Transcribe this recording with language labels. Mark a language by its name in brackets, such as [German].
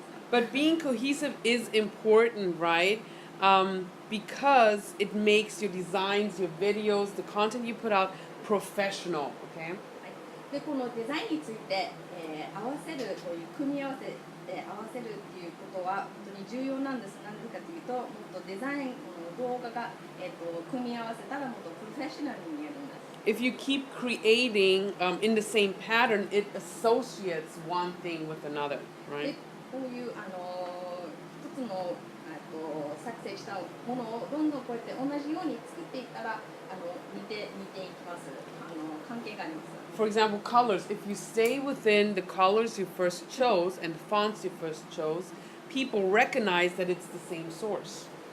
[English] But being cohesive is important, right? Because it makes your designs, your videos, the content you put out professional, okay? [Japanese] でこのデザインについて、合わせるこういう組み合わせで合わせるっていうことは本当に重要なんです。なぜかというと、もっとデザインこの動画が、組み合わせたらもっとプロフェッショナルに見えるんです。 [English] If you keep creating in the same pattern, it associates one thing with another, [Japanese] で [English] right? [Japanese] こういう一つの作成したものをどんどんこうやって同じように作っていったら似ていきます。関係があります。 [English] For example, colors. If you stay within the colors you first chose and the fonts you first chose, people recognize that it's the same source.